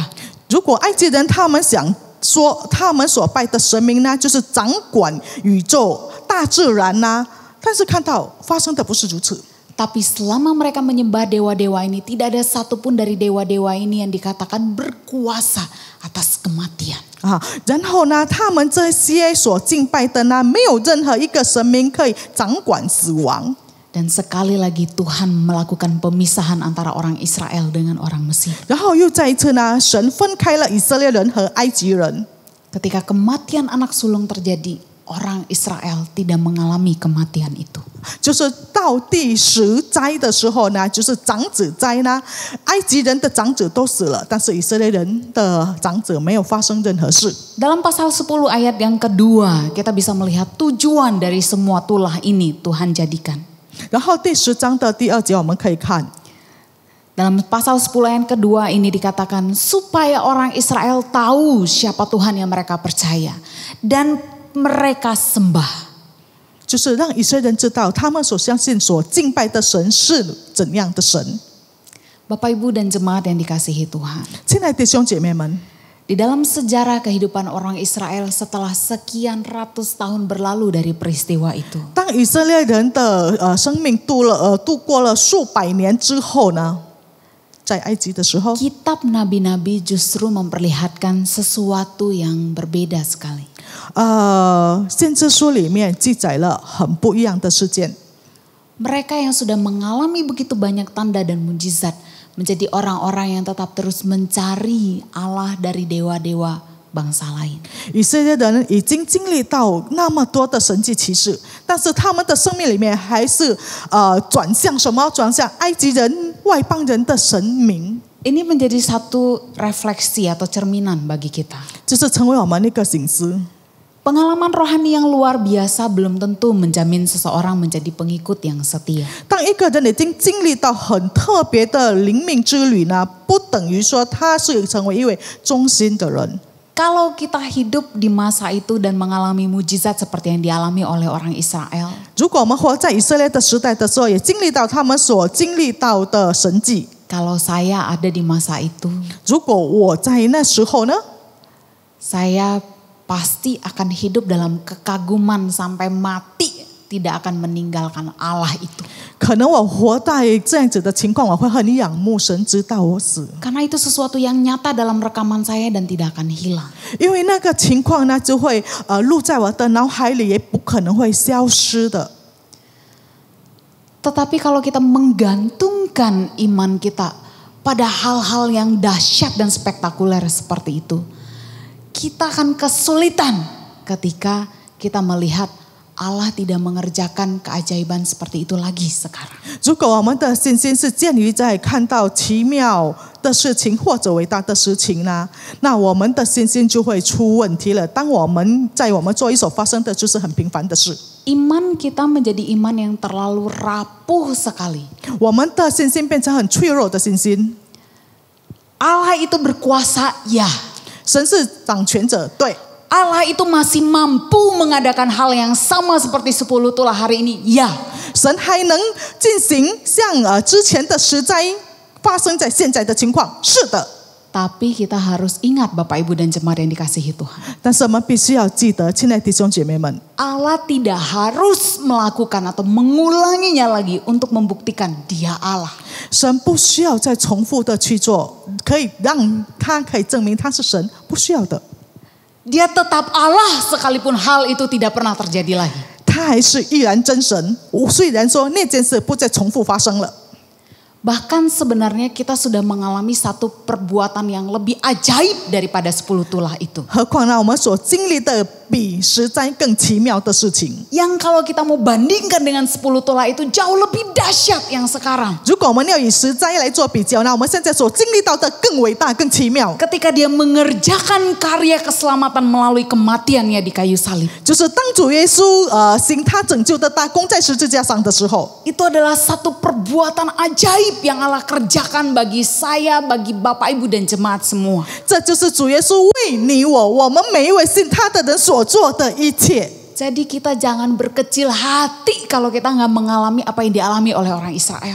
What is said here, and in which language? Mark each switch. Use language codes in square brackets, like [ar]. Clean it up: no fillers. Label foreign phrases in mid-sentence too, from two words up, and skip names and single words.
[zh] 如果埃及人他们想说他们所拜的神明呢，就是掌管宇宙、大自然呐，但是看到发生的不是如此。 [id] Tapi selama mereka menyembah dewa-dewa ini, tidak ada satupun dari dewa-dewa ini yang dikatakan berkuasa atas kematian. [zh] 然后呢，他们这些所敬拜的呢，没有任何一个神明可以掌管死亡。 [id] Dan sekali lagi Tuhan melakukan pemisahan antara orang Israel dengan orang Mesir. [zh] 然后又再一次呢，神分开了以色列人和埃及人。 [id] Ketika kematian anak sulung terjadi, orang Israel tidak mengalami kematian itu. [zh] 就是到第10灾的时候呢，就是长子灾呢，埃及人的长子都死了，但是以色列人的长子没有发生任何事。 [id] Dalam pasal 10 ayat yang kedua, kita bisa melihat tujuan dari semua tulah ini Tuhan jadikan. [zh] 然后第10章的第2节我们可以看， [id] Dalam pasal 10 ayat kedua ini dikatakan supaya orang Israel tahu siapa Tuhan yang mereka percaya dan mereka sembah. [zh] 就是让以色列人知道他们所相信、所敬拜的神是怎样的神。 [id] Bapak Ibu dan jemaat yang dikasihi Tuhan. [zh] 亲爱的弟兄姐妹们， [id] Di dalam sejarah kehidupan orang Israel setelah sekian ratus tahun berlalu dari peristiwa itu. [zh] 当以色列人的生命度过了数百年之后呢，在埃及的时候， [id] Kitab nabi-nabi justru memperlihatkan sesuatu yang berbeda sekali. [zh] 先知书里面记载了很不一样的事件。 [id] Mereka yang sudah mengalami begitu banyak tanda dan mujizat menjadi orang-orang yang tetap terus mencari Allah dari dewa-dewa bangsa lain. [zh] 以色列人已经经历到那么多的神迹奇事，但是他们的生命里面还是转向什么？转向埃及人、外邦人的神明。 [id] Ini menjadi satu refleksi atau cerminan bagi kita. [zh] 就是成为我们一个醒思。 [id] Pengalaman rohani yang luar biasa belum tentu menjamin seseorang menjadi pengikut yang setia. [zh] 当一个人已经经历到很特别的灵命之旅呢，不等于说他是成为一位忠心的人。 [id] Kalau kita hidup di masa itu dan mengalami mujizat seperti yang dialami oleh orang Israel, [zh] 如果我们活在以色列的时代的时候，也经历到他们所经历到的神迹。 [id] kalau saya ada di masa itu, [zh] 如果我在那时候呢， [id] saya pasti akan hidup dalam kekaguman sampai mati, tidak akan meninggalkan Allah itu. [zh] 可能我活在这样子的情况，我会很仰慕神，直到我死。 [id] Karena itu sesuatu yang nyata dalam rekaman saya dan tidak akan hilang. [zh] 因为那个情况呢，就会录在我的脑海里，也不可能会消失的。 [id] Tetapi kalau kita menggantungkan iman kita pada hal-hal yang dahsyat dan spektakuler seperti itu, kita akan kesulitan ketika kita melihat Allah tidak mengerjakan keajaiban seperti itu lagi sekarang. [zh] 如果我们的信心是建立在看到奇妙的事情或者伟大的事情呢，那我们的信心就会出问题了。当我们做一所发生的就是很平凡的事， [id] Iman kita menjadi iman yang terlalu rapuh sekali. [zh] 我们的信心变成很脆弱的信心。 [id] Allah itu berkuasa, ya. [zh] 神是掌权者，对。 [id] Allah itu masih mampu mengadakan hal yang sama seperti 10 tulah hari ini, ya. [zh] 神还能进行像之前的10灾发生在现在的情况，是的。 [id] Tapi kita harus ingat Bapak Ibu dan jemaat yang dikasihi Tuhan. [zh] 但是我们必须要记得，亲爱的弟兄姐妹们， [id] Allah tidak harus melakukan atau mengulanginya lagi untuk membuktikan dia Allah. [zh] 神不需要再重复的去做，可以让他可以证明他是神，不需要的。 [id] Dia tetap Allah sekalipun hal itu tidak pernah terjadi lagi. [zh] 他还是依然真神，虽然说那件事不再重复发生了。 [id] Bahkan sebenarnya kita sudah mengalami satu perbuatan yang lebih ajaib daripada 10 tulah itu. [zh] 何况呢，我们所经历的比10灾更奇妙的事情。 [id] Yang kalau kita mau bandingkan dengan 10 tulah itu jauh lebih dahsyat yang sekarang. [zh] 如果我们要以10灾来做比较，那我们现在所经历到的更伟大、更奇妙。 [id] Ketika dia mengerjakan karya keselamatan melalui kematiannya di kayu salib. [zh] 就是当主耶稣行他拯救的大功在十字架上的时候， [id] Itu adalah satu perbuatan ajaib yang Allah kerjakan bagi saya, bagi Bapak Ibu dan jemaat semua. [zh] 这就是主耶稣为你我们每一位信他的人所做的一切。 [id] Jadi kita jangan berkecil hati kalau kita nggak mengalami apa yang dialami oleh orang Israel.